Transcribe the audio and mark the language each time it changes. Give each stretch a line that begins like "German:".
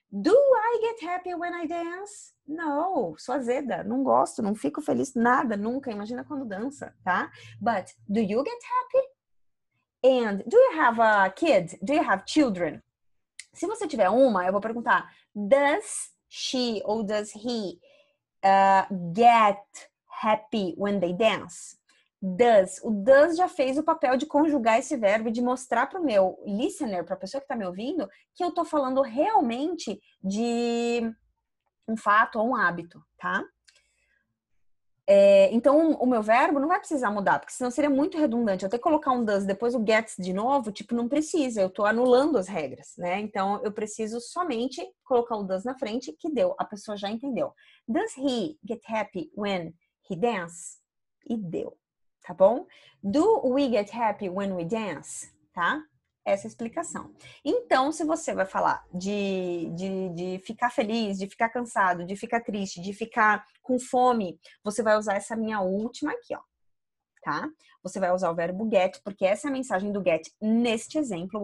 English: Do I get happy when I dance?
Portuguese: No, sou azeda. Não gosto, não fico feliz nada, nunca. Imagina quando dança, tá?
English: But do you get happy? And do you have a kid? Do you have children?
Portuguese: Se você tiver uma, eu vou perguntar,
English: does she or does he get happy when they dance?
Portuguese: Does. O does já fez o papel de conjugar esse verbo e de mostrar para o meu listener, para a pessoa que está me ouvindo, que eu estou falando realmente de um fato ou um hábito, tá? Então, o meu verbo não vai precisar mudar, porque senão seria muito redundante. Eu ter que colocar um does depois o gets de novo, tipo, não precisa. Eu tô anulando as regras, né? Então, eu preciso somente colocar o does na frente, que deu. A pessoa já entendeu.
English: Does he get happy when he dance?
Portuguese: E deu, tá bom?
English: Do we get happy when we dance?
Portuguese: Tá? Essa é a explicação. Então, se você vai falar de ficar feliz, de ficar cansado, de ficar triste, de ficar com fome, você vai usar essa minha última aqui, ó, tá? Você vai usar o verbo get, porque essa é a mensagem do get neste exemplo.